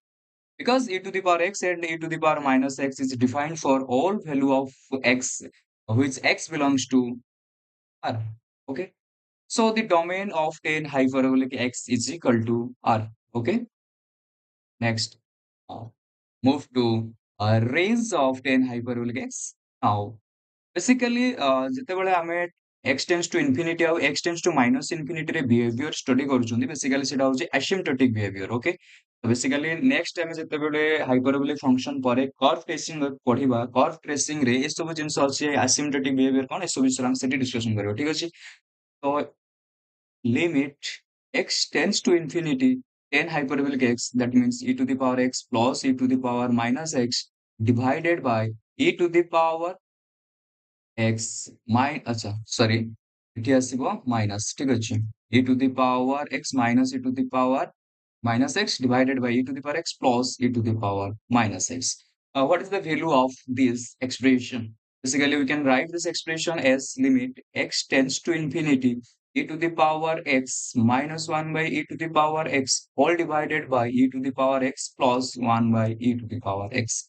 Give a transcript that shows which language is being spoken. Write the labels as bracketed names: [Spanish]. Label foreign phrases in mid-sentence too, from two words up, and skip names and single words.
[English] Because e to the power x and e to the power minus x is defined for all value of x, which x belongs to R. Okay. So the domain of 10 hyperbolic x is equal to R. Okay. Next, uh, move to range of 10 hyperbolic x. Now, basically, [Odia] ଯେତେବେଳେ ଆମେ [English] x tends to infinity [Odia] ଆଉ [English] x tends to minus infinity [Odia] ରେ [English] behavior study [Odia] କରୁଛନ୍ତି, basically ସେଟା ହଉଛି [English] asymptotic behavior. Okay. [Odia] ତ [English] basically next [Odia] ଆମେ ଯେତେବେଳେ [English] hyperbolic function [Odia] ପରେ [English] curve tracing [Odia] ପଢିବା, [English] curve tracing [Odia] ରେ ଏସବୁ ଜିନିଷ ଅଛି, [English] asymptotic behavior [Odia] କଣ ଏସବୁ ବିଷୟରେ ଆମେ ସେଠି discussion କରିବା, ଠିକ ଅଛି? [English] ତ limit x tends to infinity 10 hyperbolic x, that means e to the power x plus e to the power minus x divided by e to the power x अच्छा sorry [Odia] ଏଠି ଆସିବ [English] minus, [Odia] ଠିକ ଅଛି? [English] e to the power x minus e to the power minus x divided by e to the power x plus e to the power minus x. What is the value of this expression? Basically, we can write this expression as limit x tends to infinity e to the power x minus 1 by e to the power x all divided by e to the power x plus 1 by e to the power x.